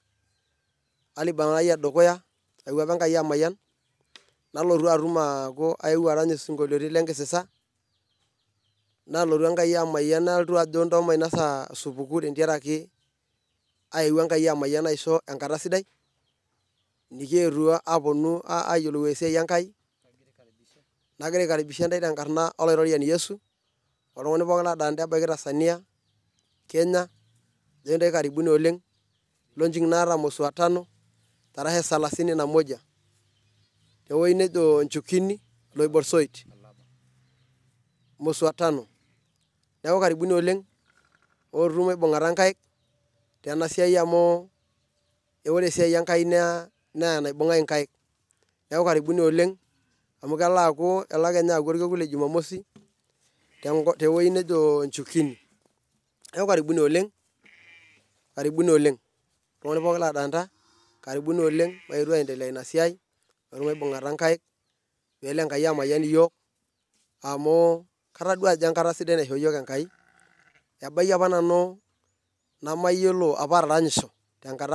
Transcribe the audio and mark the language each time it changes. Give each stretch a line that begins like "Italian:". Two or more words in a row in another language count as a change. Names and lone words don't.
Masai: ali bangaya dokoya ayua bankai amayan nalotu aruma ko ayua arany singolioti lenkisisa nalotu enkai amayan nalotu ajo ntoma inasa supuku tentiaraki ayua enkai amayan aisho enkata sidai nikietua aponu ayiolou esiai enkai nagira aikaribisha ntai tenkarna oloirorian Yesu oltung'ani pookin ladante ebaiki Tanzania Kenya jende karibuni oleng launching nata
Swahili: mwezi wa 5 tarehe 31
Masai: tewoi nejo Nchukini Loiborsoit
Swahili: mwezi wa 5
Masai: neeku karibuni oleng otu maibung'ata nkaik tena siai amu ore esiai enkai naa naibung'ai nkaik neeku karibuni oleng amu kelo ake nye aaku orkekun le Jumamosi tewoi nejo Nchukini neeku karibuni oleng iltung'anak pookin ladanta karibuni oleng maetu aendelea ina siai maetu maibung'ata nkaik peelo Enkai amayian iyiok amu katadua ajo enkata sidai naishoo iyiok Enkai ebayie apa nanu namayiolo apa ataranyisho tenkata